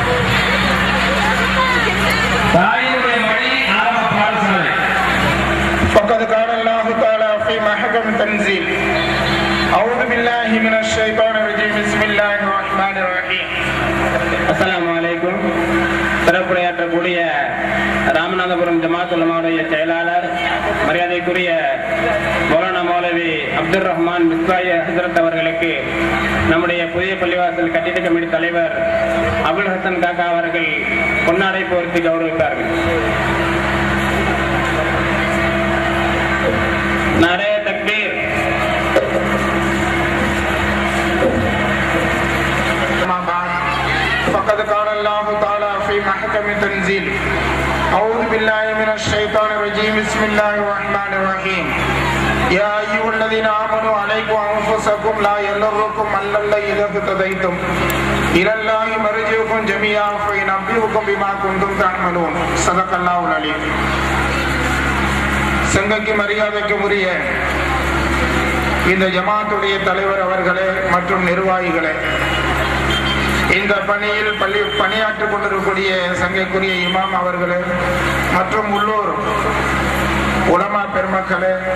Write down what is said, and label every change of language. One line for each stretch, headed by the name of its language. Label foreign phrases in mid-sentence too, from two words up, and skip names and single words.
Tamil: தாயினுடைய வழி ஆரம்ப பாடசாலை.
Arabic: فقد قال الله تعالى في محكم تنزيل أعوذ بالله من الشيطان الرجيم بسم الله الرحمن الرحيم. السلام عليكم.
Tamil: சிறப்புரையாற்றக்கூடிய ராமநாதபுரம் மாவட்டம் ஜமாத் உலமாவுடைய செயலாளர் மரியாதைக்குரிய மௌலானா மௌலவி அப்துல் ரஹ்மான் மிஸ்பாய் ஹசரத் அவர்களுக்கு நம்முடைய புதிய பள்ளிவாசல் கட்டிட கமிட்டி தலைவர் அபுல் ஹசன் காக்கா அவர்கள் பொன்னாடை போர்த்தி கௌரவித்தார்கள்.
Urdu: نعرۂ تکبیر.
Arabic: فقد قال الله تعالى في محكم تنزيل أعوذ بالله من الشيطان الرجيم بسم الله الرحمن الرحيم يا أيها الذين آمنوا عليكم أنفسكم لا يضركم من ضل إذا اهتديتم إلى الله مرجعكم جميعا فينبئكم بما كنتم تعملون صدق الله العليم.
Tamil: சங்கக்கு மரியாதைக்கு உரிய இந்த ஜமாத்துடைய தலைவர் அவர்களே மற்றும் நிர்வாகிகளே, இந்த பணியில் பணியாற்றிக் கொண்டிருக்கக்கூடிய சங்கைக்குரிய இமாம் அவர்களே மற்றும் உள்ளூர் உலமா பெருமக்களே,